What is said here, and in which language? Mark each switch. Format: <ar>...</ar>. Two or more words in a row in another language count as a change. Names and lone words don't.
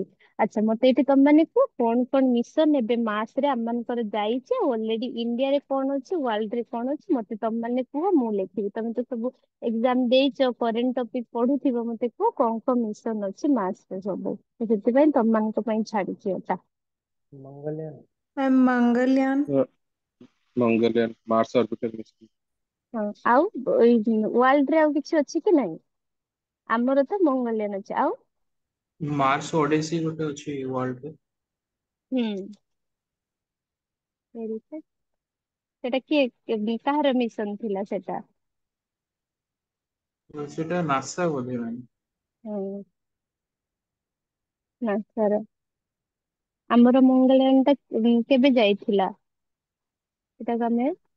<or>ଆଚ୍ଛା ମତେ ଏଇଠି ତମ ମାନେ କୁହ କଣ କଣ ମିଶନ ଏବେ ମାର୍ସ ରେ ଆମମାନଙ୍କର ଯାଇଛି, ଆଉ ଅଲରେଡି ଇଣ୍ଡିଆରେ କଣ ଅଛି, ୱାର୍ଲଡ ରେ କଣ ଅଛି, ମତେ ତମ ମାନେ କୁହ, ମୁଁ ଲେଖିବି। ତମେ ତ ସବୁ ଏକ୍ସାମ ଦେଇଛ,</or> <en>current topic</en> <or>ପଢୁଥିବ, ମତେ କୁହ କଣ କଣ ମିଶନ ଅଛି ମାର୍ସ ରେ ସବୁ, ତ ସେଥିପାଇଁ ତମ ମାନଙ୍କ ପାଇଁ ଛାଡିଛି ଏଟା। मंगलयान। मंगलयान। मंगलयान मार्स ऑर्बिटर मिशन। ହଁ ଆଉ ୱାର୍ଲଡ ରେ ଆଉ କିଛି ଅଛି କି ନାହିଁ? ଆମର ତ ମଙ୍ଗଲୟାନ ଅଛି, ଆଉ मार्स ओडेसी ଗୋଟେ ଅଛି ୱାର୍ଲଡ ରେ। ହୁଁ</or> <en>very good।</en> <or>ସେଟା କାହାର ମିଶନ ଥିଲା ସେଟା? ସେଟା ନାସା ବୋଧେ ମାନେ। ହୁଁ ନା ସାର, ଆମର ମଙ୍ଗଳୟାନ ଟା କେବେ ଯାଇଥିଲା ସେଟାକୁ ଆମେ</or>